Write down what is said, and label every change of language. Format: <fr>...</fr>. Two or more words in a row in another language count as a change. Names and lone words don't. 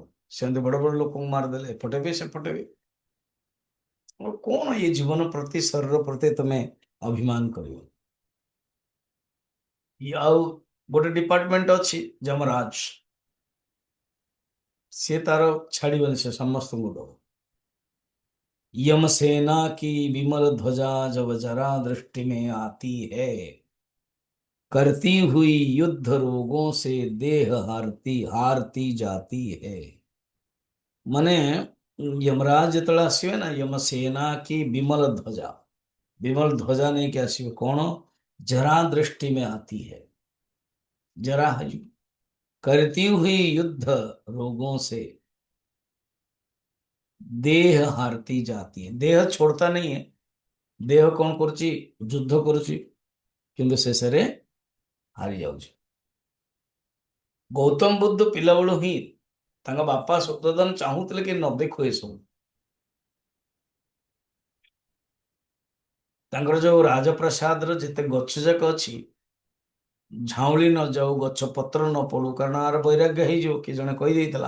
<or>ସେମିତି ବଡ ବଡ ଲୋକଙ୍କୁ ମାରିଦେଲେ, ଏପଟେ ବି ସେପଟେ ବି। ଆଉ କଣ ଏ ଜୀବନ ପ୍ରତି, ଶରୀର ପ୍ରତି ତମେ ଅଭିମାନ କରିବ? ଆଉ ଗୋଟେ ଡିପାର୍ଟମେଣ୍ଟ ଅଛି ଯମରାଜ, ସିଏ ତାର ଛାଡିବନି, ସେ ସମସ୍ତଙ୍କୁ ଦବ।</or> <hi>यम सेना की विमल ध्वजा जब जरा दृष्टि में आती है, करती हुई युद्ध रोगों से देह हारती हारती जाती है।</hi> <or>माने यमराज ଯେତେବେଳେ ଆସିବେ ନା,</or> <hi>यम सेना की विमल ध्वजा, विमल ध्वजा नहीं के ଆସିବେ कौन? जरा दृष्टि में आती है, जरा है जो, करती हुई युद्ध रोगों से देह हारती जाती है। देह छोड़ता नहीं है, देह</hi> <or>କଣ କରୁଛି? ଯୁଦ୍ଧ କରୁଛି, କିନ୍ତୁ ଶେଷରେ ହାରି ଯାଉଛି। ଗୌତମ ବୁଦ୍ଧ ପିଲାବେଳୁ ହିଁ ତାଙ୍କ ବାପା ଶୁଦ୍ଧୋଧନ ଚାହୁଁଥିଲେ କି ନ ଦେଖୁ ଏସବୁ। ତାଙ୍କର ଯୋଉ ରାଜପ୍ରସାଦର ଯେତେ ଗଛ ଯାକ ଅଛି, ଝାଉଁଳି ନ ଯାଉ, ଗଛ ପତ୍ର ନ ପଡୁ, କାରଣ ଆର ବୈରାଗ୍ୟ ହେଇଯିବ, କି ଜଣେ କହିଦେଇଥିଲା।</or>